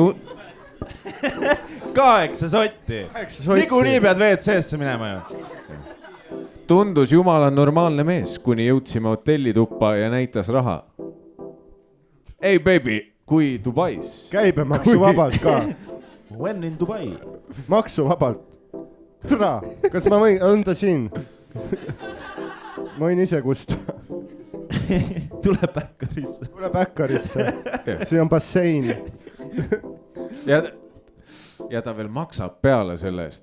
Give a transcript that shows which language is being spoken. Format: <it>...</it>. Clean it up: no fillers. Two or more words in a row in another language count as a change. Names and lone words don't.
<et>ülihea deal . 8 sotti. Niikuinii pead WC-sse minema ju. Tundus jumala normaalne mees, kuni jõudsime hotellituppa ja näitas raha. Ei baby, kui Dubais. Käibemaksu vabalt ka.</et> <en>When in Dubai?</en> <et>Maksu vabalt. Türa, kas ma võin, on ta siin? Ma võin ise kusta. Tule Bäkkarisse. Tule Bäkkarisse. Siin on bassein. Ja ta veel maksab peale selle eest.</et>